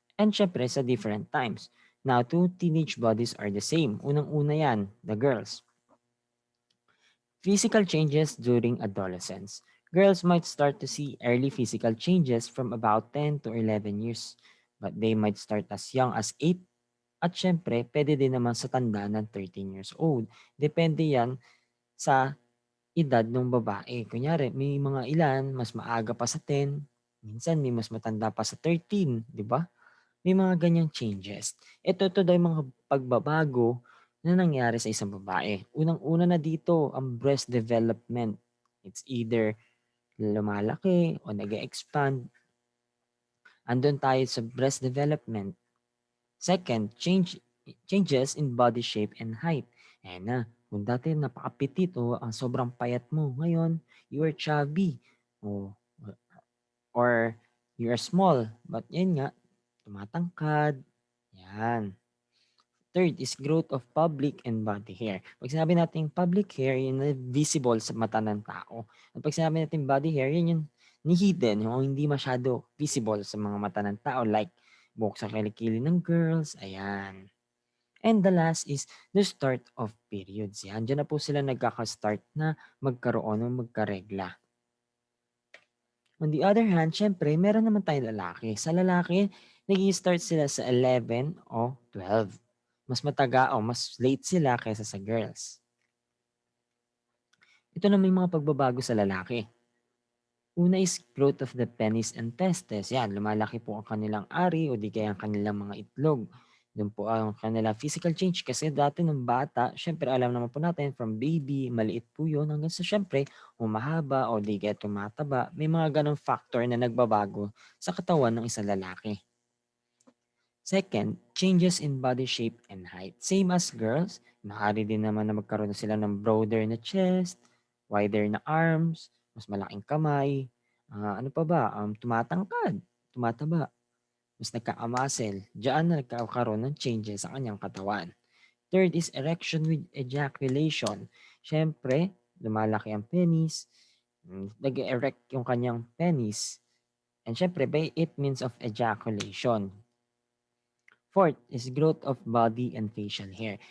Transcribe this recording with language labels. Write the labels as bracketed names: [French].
[English] And syempre sa different times. Now, two teenage bodies are the same. [Filipino] Unang-una yan, [English] the girls. Physical changes during adolescence. Girls might start to see early physical changes from about 10 to 11 years. But they might start as young as 8. [Filipino] At syempre, pwede din naman sa tanda ng 13 years old. Depende yan sa edad ng babae. Kunyari, may mga ilan mas maaga pa sa 10, minsan may mas matanda pa sa 13, di ba? May mga ganyang changes. Ito daw yung mga pagbabago na nangyari sa isang babae. Unang-una na dito, ang breast development. It's either lumalaki o nag-expand. Andun tayo sa breast development. [English] Second, changes in body shape and height. [Filipino] Ayan na, kung dati napakapitit o ang sobrang payat mo, ngayon, [English] you are chubby. O, or you are small. [Filipino] But yan nga, tumatangkad. Yan. [English] Third is growth of public and body hair. [Filipino] Pag sinabi natin public hair, yun na visible sa mata ng tao. At pag sinabi natin body hair, yun yung ni hidden, yung hindi masyado visible sa mga mata ng tao. Like, buhok sa kilikili ng girls. Ayan. [English] And the last is the start of periods. [Filipino] Yan. Diyan na po sila nagkaka-start na magkaroon o magkaregla. [English] On the other hand, [Filipino] syempre, meron naman tayong lalaki. Sa lalaki, nag-start sila sa 11 o 12. Mas mataga o mas late sila kaysa sa girls. Ito na may mga pagbabago sa lalaki. [English] Una is growth of the penis and testes. [Filipino] Yan, lumalaki po ang kanilang ari o di kaya ang kanilang mga itlog. Doon po ang kanilang physical change. Kasi dati nung bata, syempre alam naman po natin, from baby, maliit po yun, hanggang sa syempre, humahaba o di kaya tumataba. May mga ganong factor na nagbabago sa katawan ng isang lalaki. [English] Second, changes in body shape and height. Same as girls, [Filipino] maaari din naman na magkaroon na sila ng broader na chest, wider na arms, mas malaking kamay, ano pa ba, tumatangkad, tumataba, mas nagkakamuscle. Diyan na nagkakaroon ng changes sa kanyang katawan. [English] Third is erection with ejaculation. [Filipino] Siyempre, lumalaki ang penis, nag-erect yung kanyang penis, and syempre, [English] by it means of ejaculation. Fourth is growth of body and facial hair.